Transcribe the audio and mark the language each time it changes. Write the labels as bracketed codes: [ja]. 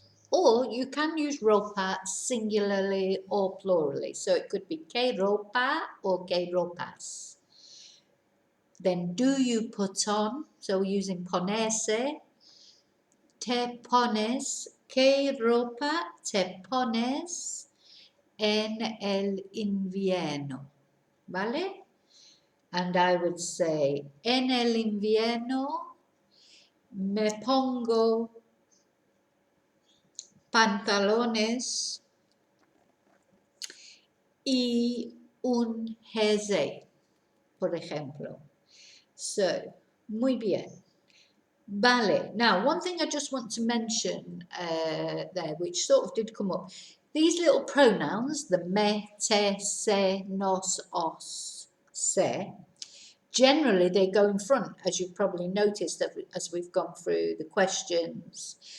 [en] Or you can use ropa singularly or plurally. So it could be [es] ¿qué ropa [en] or [es] qué ropas? [en] Then do you put on? So we're using ponerse. [es] Te pones. ¿Qué ropa te pones en el invierno? ¿Vale? [en] And I would say, [es] en el invierno me pongo pantalones y un jersey, por ejemplo. So, muy bien. Vale. [en] Now, one thing I just want to mention there, which sort of did come up, these little pronouns, the me, te, se, nos, os, se, generally they go in front, as you've probably noticed as we've gone through the questions.